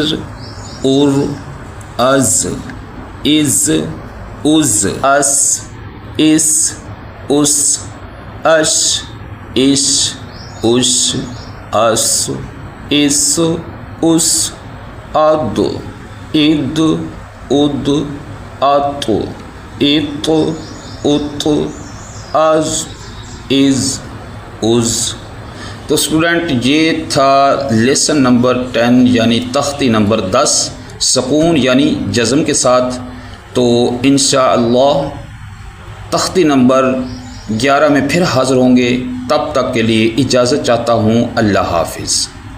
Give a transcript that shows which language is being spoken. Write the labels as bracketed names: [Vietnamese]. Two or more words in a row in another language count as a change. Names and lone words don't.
[Urdu] ار از از از اس اس اس اش اش اش اس اس اس اد اد اد ات ات ات از از از۔ تو اسٹوڈنٹ یہ تھا لیسن نمبر 10 یعنی تختی نمبر 10 سکون یعنی جزم کے ساتھ۔ تو انشاءاللہ تختی نمبر 11 میں پھر حاضر ہوں گے، تب تک کے لیے اجازت چاہتا ہوں، اللہ حافظ۔